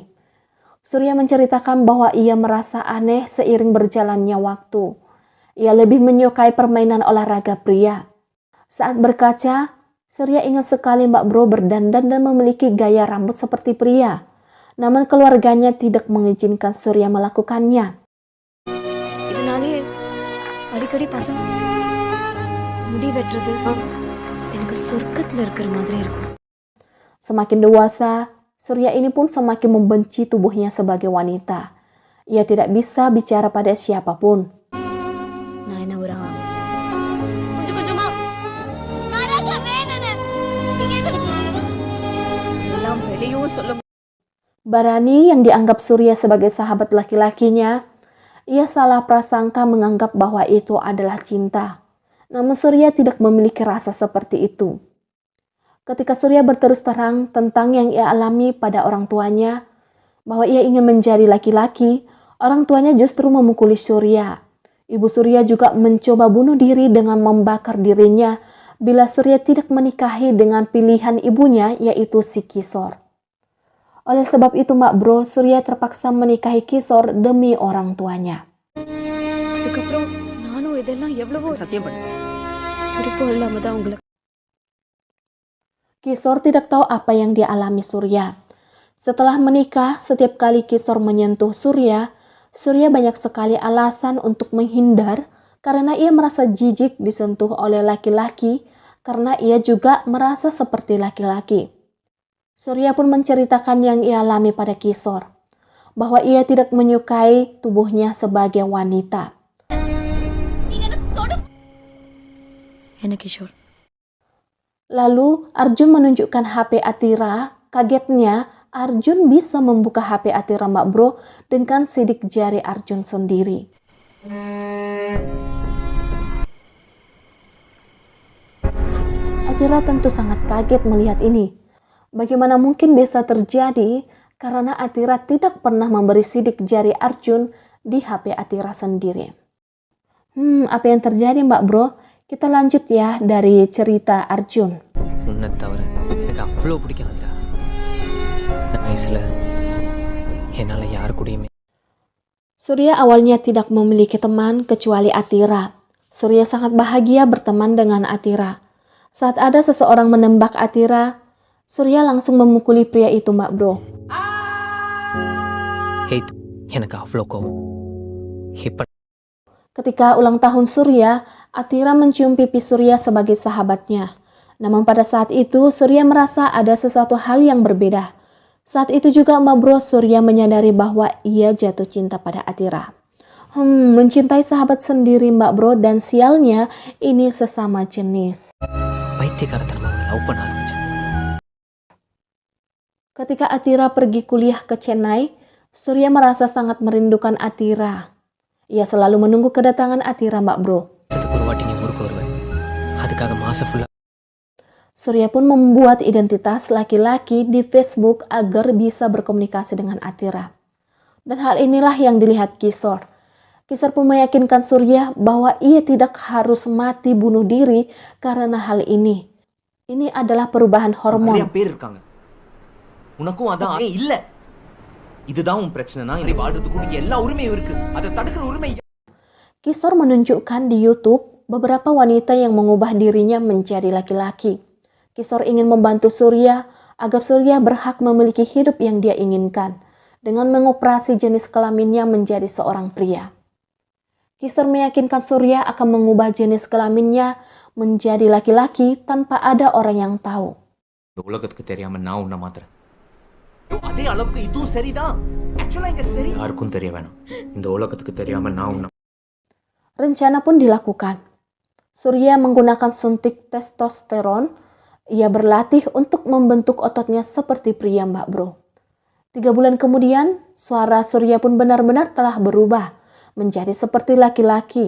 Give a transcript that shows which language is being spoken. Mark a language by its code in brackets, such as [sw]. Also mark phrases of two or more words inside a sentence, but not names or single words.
[id] Surya menceritakan bahwa ia merasa aneh seiring berjalannya waktu. Ia lebih menyukai permainan olahraga pria. Saat berkaca, Surya ingat sekali Mbak Bro berdandan dan memiliki gaya rambut seperti pria. Namun keluarganya tidak mengizinkan Surya melakukannya. [ta] இதனாலே அடிக்கடி பசங்க முடி வெட்டுறது எனக்கு சொர்க்கத்துல இருக்கிற மாதிரி இருக்கும். [id] Semakin dewasa, Surya ini pun semakin membenci tubuhnya sebagai wanita. Ia tidak bisa bicara pada siapapun. [ta] நான் என்ன ஒரு கொஞ்சம் கொஞ்சமா எல்லாம் வெளியும் சொல்ல [id] Barani yang dianggap Surya sebagai sahabat laki-lakinya, ia salah prasangka menganggap bahwa itu adalah cinta. Namun Surya tidak memiliki rasa seperti itu. Ketika Surya berterus terang tentang yang ia alami pada orang tuanya, bahwa ia ingin menjadi laki-laki, orang tuanya justru memukuli Surya. Ibu Surya juga mencoba bunuh diri dengan membakar dirinya bila Surya tidak menikahi dengan pilihan ibunya, yaitu si Kisor. Oleh sebab itu Mbak Bro, Surya terpaksa menikahi Kisor demi orang tuanya. [ta] அதுக்கப்புறம் நானும் இதெல்லாம் எவ்வளவோ சத்தியம் பண்ணு. விருப்பம் இல்லாம தான் உங்களுக்கு [id] Kisor tidak tahu apa yang dialami Surya. Setelah menikah, setiap kali Kisor menyentuh Surya, Surya banyak sekali alasan untuk menghindar karena ia merasa jijik disentuh oleh laki-laki karena ia juga merasa seperti laki-laki. Surya pun menceritakan yang ia alami pada Kisor, bahwa ia tidak menyukai tubuhnya sebagai wanita. [ta] என்ன கிஷோர் [id] Lalu Arjun menunjukkan HP Atira. Kagetnya, Arjun bisa membuka HP Atira Mbak Bro dengan sidik jari Arjun sendiri. Atira tentu sangat kaget melihat ini. Bagaimana mungkin bisa terjadi karena Atira tidak pernah memberi sidik jari Arjun di HP Atira sendiri. Apa yang terjadi Mbak Bro? Kita lanjut ya dari cerita Arjun. [ta] உன்னை தவிர எனக்கு அவ்வளோ பிடிக்காதுடா. இந்த வயசில் என்னால் யார் கூடயுமே. [id] Surya awalnya tidak memiliki teman kecuali Atira. Surya sangat bahagia berteman dengan Atira. Saat ada seseorang menembak Atira, Surya langsung memukuli pria itu Mbak Bro. [ta] ஹேய், எனக்கு அவ்வளோ கோவம். இப்போ [id] Ketika ulang tahun Surya, Atira mencium pipi Surya sebagai sahabatnya. Namun pada saat itu Surya merasa ada sesuatu hal yang berbeda. Saat itu juga Mbak Bro, Surya menyadari bahwa ia jatuh cinta pada Atira. Mencintai sahabat sendiri Mbak Bro, dan sialnya ini sesama jenis. [ta] பைத்தியக்காரத்தனமாக லவ் பண்ண ஆரம்பித்தேன். [id] Ketika Atira pergi kuliah ke Chennai, Surya merasa sangat merindukan Atira. Ia selalu menunggu kedatangan Atira Mbak Bro. [ta] வருஷத்துக்கு ஒரு வாட்டி நீ ஊருக்கு வருவேன். அதுக்காக மாதம் ஃபுல்லாக [id] Surya pun membuat identitas laki-laki di Facebook agar bisa berkomunikasi dengan Atira. Dan hal inilah yang dilihat Kisor. Kisar pun meyakinkan Surya bahwa ia tidak harus mati bunuh diri karena hal ini. Ini adalah perubahan [ta] நிறைய [id] hormon. [ta] பேர் இருக்காங்க உனக்கும் அதான் இல்ல இதுதான் உன் பிரச்சனைனா இனி வாழ்றதுக்கு எல்லா உரிமையும் இருக்கு அதை தடுக்கிற உரிமை [id] Kisor menunjukkan di YouTube beberapa wanita yang mengubah dirinya menjadi laki-laki. Kisor ingin membantu Surya agar Surya berhak memiliki hidup yang dia inginkan dengan mengoperasi jenis kelaminnya menjadi seorang pria. Kisor meyakinkan Surya akan mengubah jenis kelaminnya menjadi laki-laki tanpa ada orang yang tahu. [ta] இந்த உலகத்துக்கு தெரியாம நான் உன்னை மாத்துறேன் அதே அளவுக்கு இதுவும் சரிதான் ஆக்சுவலா இங்க சரி யாருக்கும் தெரிய வேணாம் இந்த உலகத்துக்கு தெரியாம நான் உன்னை [id] Rencana pun dilakukan. Surya menggunakan suntik testosteron. Ia berlatih untuk membentuk ototnya seperti pria, Mbak Bro. 3 bulan kemudian, suara Surya pun benar-benar telah berubah menjadi seperti laki-laki.